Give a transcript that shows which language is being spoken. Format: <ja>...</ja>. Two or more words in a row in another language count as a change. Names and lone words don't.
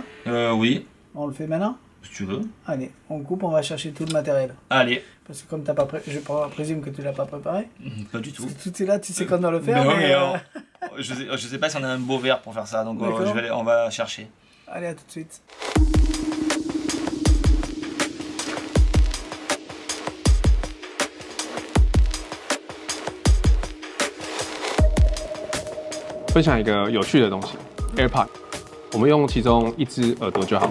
<fr>Oui. On le fait maintenant. Si tu veux. Allez, on coupe, on va chercher tout le matériel. Allez. Parce que comme t'as pas je présume que tu l'as pas préparé. Pas du tout. Parce que tout est là, tu sais qu'on doit le faire. Je sais pas si on a un beau verre pour faire ça, donc on va chercher. Allez, à tout de suite.</fr> <zh>分享一个有趣的东西 ，AirPod， 我们用其中一只耳朵就好。</zh>